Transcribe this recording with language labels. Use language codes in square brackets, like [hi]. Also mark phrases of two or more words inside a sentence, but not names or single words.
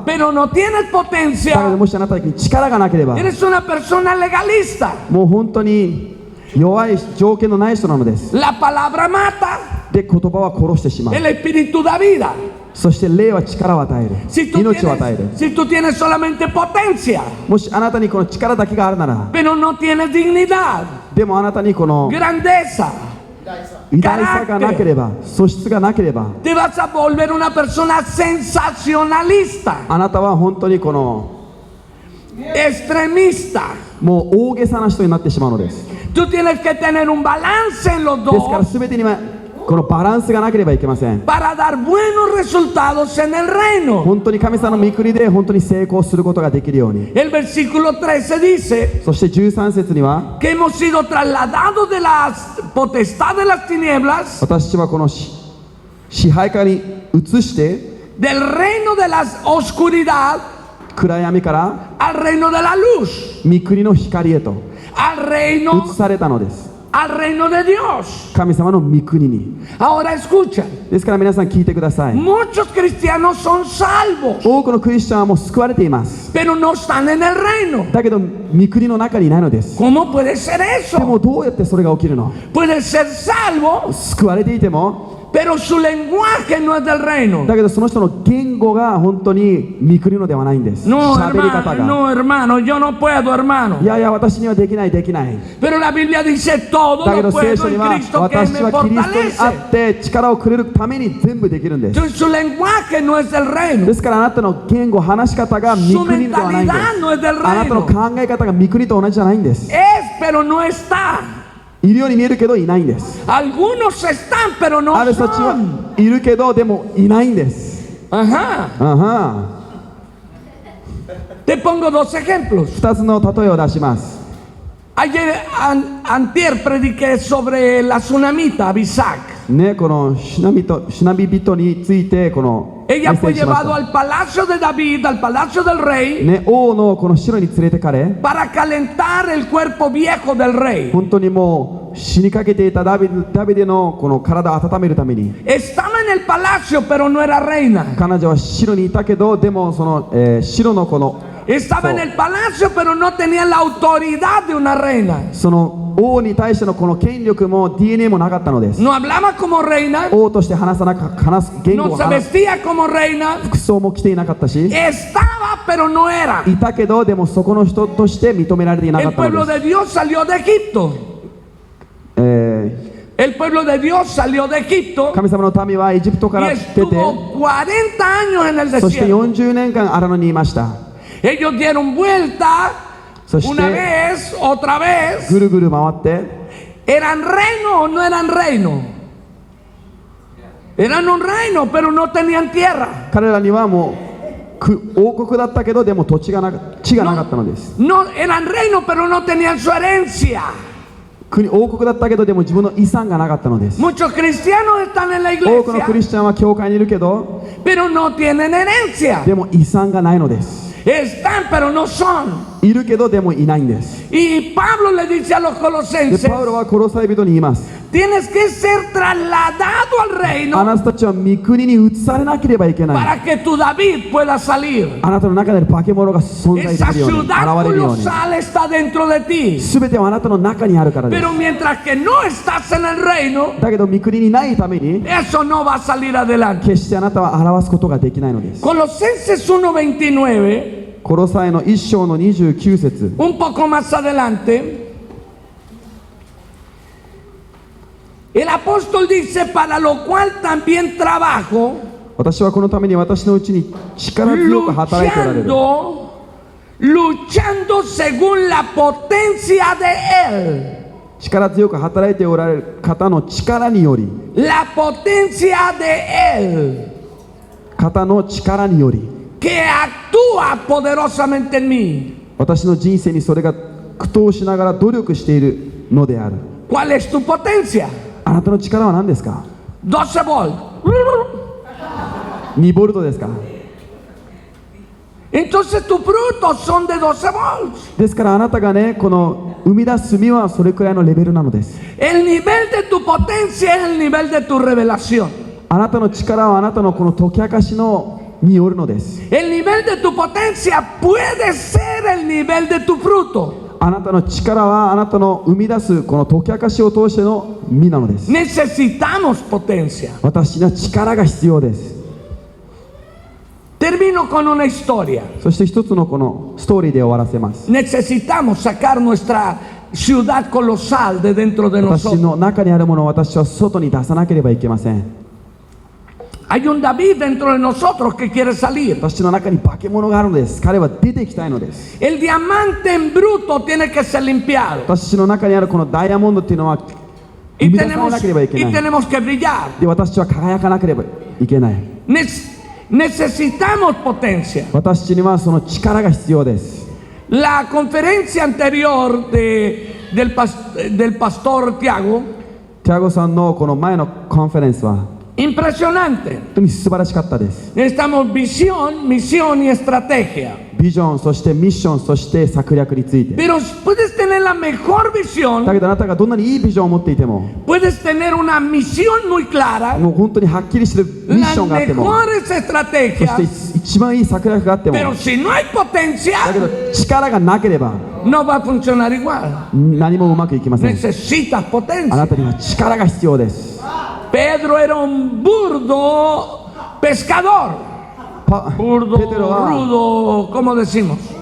[es] pero no tienes [ja] だけど [es] potencia, [ja] もしあなたに力がなければ、 [es] eres una persona legalista. [ja] もう本当に弱い条件のない人なのです。 [es] La palabra mata, [ja] で、言葉は殺してしまう。 [es] el espíritu da vida. [ja] そして霊は力を与える。 [es] Si tú [ja] 命を与える。 [es] tienes, si tú tienes solamente potencia, [ja] もしあなたにこの力だけがあるなら、 [es] pero no tienes dignidad, [ja] でもあなたにこの [es] grandeza, [ja] 偉大さがなければ、素質がなければ、 [es] te vas a volver una persona sensacionalista, [ja] あなたは本当にこの [es] extremista. [ja] もう大げさな人になってしまうのです。 [es] Tú tienes que tener un balance en los [ja] ですから [es] dos [ja] 全てにはこのバランスがなければいけません。 [es] para dar buenos resultados en el reino. [ja] 本当に神様の御国で本当に成功することができるように。 [es] El versículo 13 dice [ja] そして13節には、 [es] que hemos sido trasladados de la potestad de las tinieblas, [ja] 私はこの支配下に移して [es] del reino de la oscuridad [ja] 暗闇から [es] al reino de la luz, [ja] 御国の光へと [es] al [ja] 移 [es] reino, [ja] されたのです。 [es] al reino de Dios. [ja] 神様の御国に。 [es] Ahora escuchen, [ja] ですから皆さん聞いてください。 [es] muchos cristianos son salvos, [ja] 多くのクリスチャンはもう救われています。 [es] pero no están en el reino. [ja] だけど御国の中にいないのです。 [es] ¿Cómo puede ser [ja] で [es] eso? [ja] もどうやってそれが起きるの？ [es] Puede ser salvo, [ja] 救われていても、 [es] pero su lenguaje no es del reino. [ja] だけどその人の言語が本当に御国のではないんです。 [es] No, [ja] 喋り [es] hermano, [ja] 方が。 [es] no, hermano, yo no puedo, hermano. [ja] いやいや、私にはできないできない。 [es] Pero la Biblia dice todo [ja] だけ [es] lo [ja] ど聖 [es] puedo [ja] 書に [es] en [ja] は [es] Cristo que [ja] 私 [es] me [ja] はキリストにあ [es] fortalece. [ja] って力をくれるために全部できるんです。 [es] Su lenguaje no es del reino. [ja] ですからあなたの言語、話し方が御国ではないんです。 [es] Su mentalidad no es del reino. [ja] あなたの考え方が御国と同じじゃないんです。 [es] Es, pero no está. [ja] いるように見えるけどいないんです。 [es] Algunos están, pero no [ja] ある人たち [es] son. [ja] はいるけどでもいないんです。 [es] Ajá. [ja] あは [es] Te pongo dos ejemplos. [ja] 2 つの例えを出します。 [es] Ayer, antier, prediqué sobre la tsunamita, Abisac. [ja] ね、このシナビ人についてこのメ [es] Ella [ja] ッセ [es] fue [ja] ージしまし [es] llevada [ja] た。 [es] al palacio de David, al palacio del rey, [ja] ね、王のこの城に連れてかれ、 [es] para calentar el cuerpo viejo del rey. [ja] 本当にもう死にかけていたダビデのこの体を温めるために、 [es] Estaba en el palacio, pero no era reina. [ja] 彼女は城にいたけどでもその、城のこの [es] Estaba en el palacio, pero no tenía la autoridad de una reina. [ja] その王に対してのこの権力も DNA もなかったのです。 [es] No hablaba como reina, [ja] 王として話す言語 [es] no [ja] を [es] se [ja] 話す [es] vestía como reina. [ja] 服装も着ていなかったし、 [es] Estaba, pero no era. [ja] いたけどでもそこの人として認められていなか [es] El [ja] ったの [es] pueblo [ja] です [es] de Dios salió de Egipto. [ja] え [es] El pueblo de Dios salió de Egipto [ja] 神様の民はエジプトか [es] y [ja] ら出て、 [es] estuvo 40 años en el [ja] そして [es] desierto. [ja] 40年間荒野にいました。 [es] Ellos dieron vuelta So usted- una vez, otra vez. [ja] ぐるぐる回って、 [es] ¿Eran reino o no eran reino? Eran un reino, pero no tenían tierra. [ja] 彼らにはもう王国だったけどでも地がなかったのです。 [es] No, eran reino, pero no tenían su herencia. [ja] 王国だったけどでも自分の遺産がなかったのです。 [es] Muchos cristianos están en la [ja] 多くのクリ [es] iglesia, [ja] スチャンは教会にいるけど [es] pero no tienen herencia. [ja] でも遺産がないのです。 [es] Están, pero no son. [ja] いるけどでもいないんです。 [es] Y Pablo le dice a los [ja] で [es] colosenses, [ja] パウロはコロサイ人に言います。 [es] tienes que ser trasladado al [ja] あ [es] reino [ja] なたたちは御国に移されなければいけない。 [es] para que tu David pueda salir. [ja] あなたの中で化け物が存在 [es] Esa [ja] するように、現 [es] ciudad [ja] れるように。 [es] colosal está dentro de ti. [ja] すべてはあなたの中にあるからです。 [es] Pero mientras que no estás en el reino, [ja] だけど御国にないために [es] eso no va a salir adelante. [ja] 決してあなたは表すことができないのです。 [es] Colosenses 1:29, [ja] コロサイの1章の29節 [es] un poco más adelante, el apóstol dice, para lo cual también trabajo, [ja] 私はこのために私のうちに力強く働いておられる。 [es] luchando según la potencia de él. [ja] 力強く働いておられる方の力により、 [es] La potencia de él [ja] 方の力により、 [es] que actúa poderosamente en mí. [ja] 私の人生にそれが苦闘しながら努力しているのである。 [es] ¿Cuál es tu potencia? [ja] あなたの力は何ですか？ [es] 12 volt. [ja] 2ボルトですか？ [es] Y Entonces tus frutos son de 12 volts. [ja] ですからあなたがね、この生み出す実はそれくらいのレベルなのです。 [es] El nivel de tu potencia es el nivel de tu revelación. [ja] あなたの力はあなたのこの解き明かしのによるのです。 [es] El nivel de tu potencia puede ser el nivel de tu fruto. [ja] あなたの力はあなたの生み出すこの解き明かしを通しての実なのです。 [es] Necesitamos potencia. [ja] 私には力が必要です。 [es] Termino con una historia. [ja] そして一つのこのストーリーで終わらせます。 [es] Necesitamos sacar nuestra ciudad colosal de dentro de [ja] 私 [es] nosotros. [ja] の中にあるものを私は外に出さなければいけません。 [es] Hay un David dentro de nosotros que quiere salir. [ja] 私の中に化け物があるのです。彼は出ていきたいのです。 [es] El diamante en bruto tiene que ser limpiado. [ja] 私の中にあるこのダイヤモンドっていうのは生 [es] Y [ja] み出さなければいけない。 [es] tenemos que brillar. [ja] で、私は輝かなければいけない。 [es] Necesitamos potencia. [ja] 私にはその力が必要です。 [es] La conferencia anterior del pastor Tiago, [ja] ティアゴさんのこの前のコンフェレンスは [es] impresionante. [ja] 本当に素晴らしかったです。 [es] Necesitamos visión, misión y estrategia. [ja] ビジョン、そしてミッション、そして策略について。 [es] Pero puedes tener la mejor [ja] だ [es] visión, [ja] けどあなたがどんなにいいビジョンを持っていても、 [es] puedes tener una misión muy clara, [ja] もう本当にはっきりしてるミッショ [es] las [ja] ンがあっても、 [es] mejores [ja] そ [es] estrategias, [ja] して一番いい策略があっても、 [es] pero si no hay [ja] だ [es] potencia, [ja] けど力がなければ [es] no va a funcionar igual. [ja] 何もうまくいきません。 [es] Necesitas [ja] あ [es] potencia. [ja] なたには力が必要です。 [es] Pedro era un burdo pescador. [ja] ペテロは、 [es] Rudo, ¿cómo decimos?